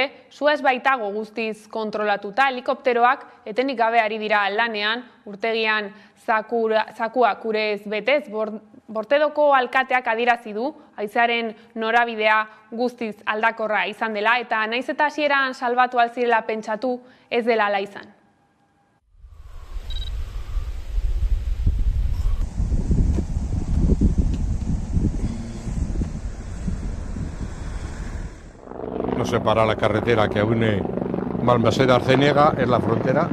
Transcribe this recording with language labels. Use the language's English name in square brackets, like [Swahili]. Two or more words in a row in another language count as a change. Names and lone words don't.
[Basque] Sua ez baitago guztiz kontrolatuta, helikopteroak etenik gabe ari dira lanean, urtegian zakuak urez betez. Bortedoko alkateak adierazi du, haizearen norabidea guztiz aldakorra izan dela, eta naiz eta hasieran salbatu alzirela pentsatu ez dela ala izan. [Spanish] Nos separa la carretera que une Balmaseda-Arceniega, es la frontera.